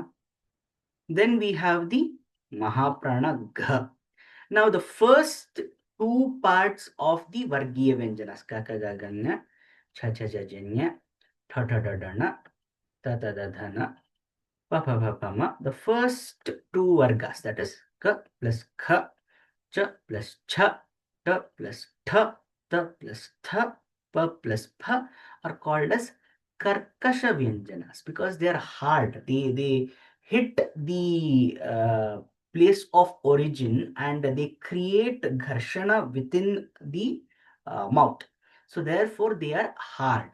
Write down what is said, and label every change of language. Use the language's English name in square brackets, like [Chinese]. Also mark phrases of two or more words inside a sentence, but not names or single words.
[English] Then we have the [Sanskrit] Mahaprana Gha. [English] Now the first two parts of the [Sanskrit] Vargiya Vyanjanas, Kakagaganya, Chachajajanya, Tatadadana, Tatadadhana, Papapapama, [English] the first two Vargas, that is Ka plus Kha, Cha plus Cha, Ta plus Tha, Ta plus Tha, Pa plus Pha are called as [Sanskrit] Karkasha Vyanjanas [English] because they are hard. They hit the place of origin and they create gharshana within the mouth. So therefore they are hard.